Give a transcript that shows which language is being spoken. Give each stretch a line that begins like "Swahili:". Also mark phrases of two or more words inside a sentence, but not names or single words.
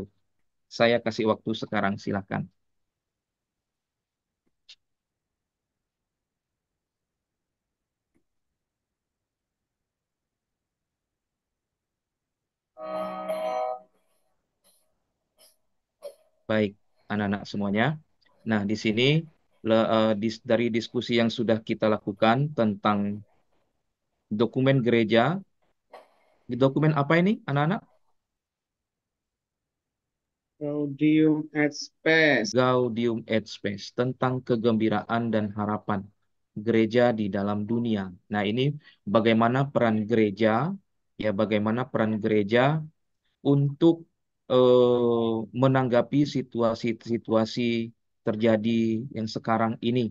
Indonesian: Saya kasih waktu sekarang, silakan. Baik, anak-anak semuanya. Nah, di sini dari diskusi yang sudah kita lakukan tentang dokumen gereja, di dokumen apa ini, anak-anak?
Latin: Gaudium et Spes. Gaudium et Spes,
Indonesian: tentang kegembiraan dan harapan gereja di dalam dunia. Nah, ini bagaimana peran gereja, ya bagaimana peran gereja untuk menanggapi situasi-situasi terjadi yang sekarang ini.